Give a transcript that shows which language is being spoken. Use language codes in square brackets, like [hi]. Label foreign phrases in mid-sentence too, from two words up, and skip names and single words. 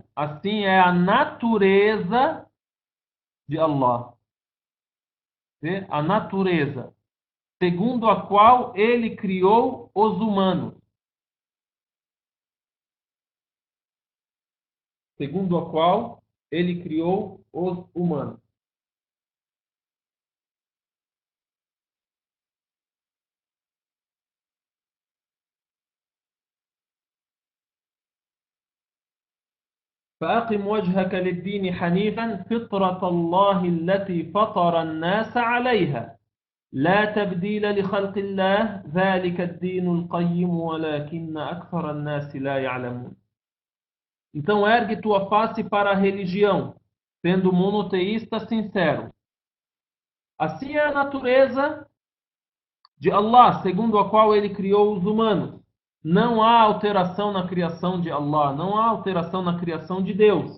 [pt] Assim é a natureza de Allah. Vê? A natureza, segundo a qual ele criou os humanos. Segundo a qual ele criou os humanos. [ar] فأقم وجهك للدين حنيفا فطرة الله التي فطر الناس عليها لا تبديل لخلق الله ذلك الدين القيم ولكن أكثر الناس لا يعلمون. [pt] Então ergue tua face para a religião, sendo monoteísta sincero. Assim é a natureza de Allah, segundo a qual ele criou os humanos. Não há alteração na criação de Allah, não há alteração na criação de Deus.